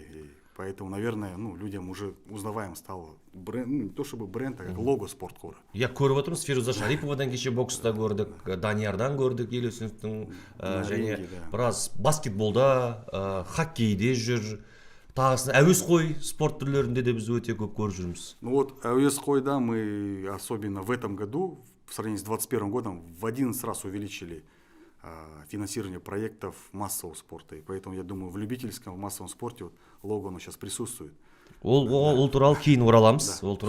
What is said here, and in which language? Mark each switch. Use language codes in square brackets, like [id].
[ru] И поэтому, наверное, людям уже узнаваем стало бренд, не то чтобы бренд, а как лого спорткора. [kk] Я көріп отырмыз, Фируза Шариповадан кеше бокста көрдік, Даниярдан көрдік, Елеусіновтің, және біраз баскетболда, хоккейде жүр. Тағысын әуесқой спорт түрлерінде де біз өте көп көріп жүрміз. Әуесқойда [ru] мы особенно в этом году, в сравнении с 2021 годом, в 11 раз увеличили финансирование проектов массового спорта. И поэтому, я думаю, в любительском, в массовом спорте лого оно сейчас присутствует. [kk] Ол туралы кейін ораламыз.